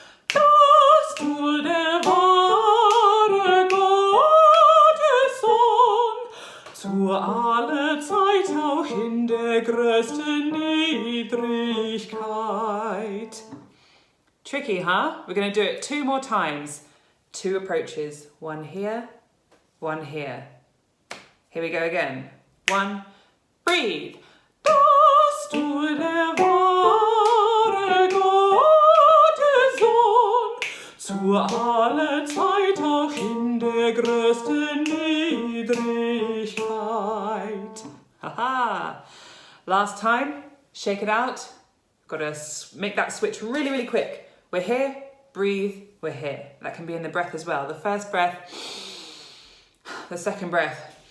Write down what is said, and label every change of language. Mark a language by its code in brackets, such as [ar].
[de] Dass du der wahre Gottessohn zu aller Zeit auch in der größten Niedrigkeit. [en] Tricky, huh? We're going to do it 2 more times. 2 approaches. 1 here, 1 here. Here we go again. 1, breathe. [de] Dass du der wahre Gottessohn zu aller Zeit auch in der größten Niedrigkeit. [en] Haha. Last time, shake it out. Got to make that switch really, really quick. We're here, breathe, we're here. That can be in the breath as well. The first breath, the second breath.